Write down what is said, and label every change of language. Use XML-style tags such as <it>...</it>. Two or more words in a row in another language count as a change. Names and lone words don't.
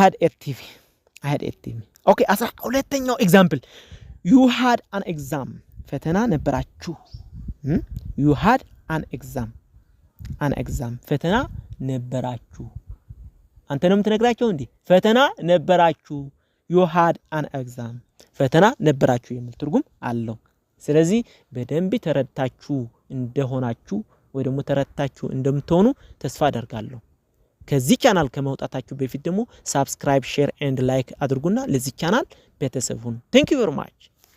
<en>had a TV</en> <am>ኦኬ 12ኛው ኤግዛምፕል</am> <en>you had an exam</en> <am>ፈተና ነበራችሁ</am> <en>you had an</en> <am>exam ፈተና ነበራችሁ አንተ ነው የምትነግራቸው እንዴ ፈተና ነበራችሁ</am> <en>you had an exam</en> <am>ፈተና ነበራችሁ የሚል ትርጉም አለው ስለዚህ በደንብ ተረድታችሁ እንደሆናችሁ ወይ ደግሞ ተረድታችሁ እንደምትሆኑ ተስፋ አደርጋለሁ ከዚህ ቻናል ከመውጣታችሁ በፊት ደግሞ</am> <en>subscribe share and like</en> <am>አድርጉና ለዚህ ቻናል ቤተሰብ ሁኑ</am> <en>thank you very much</en>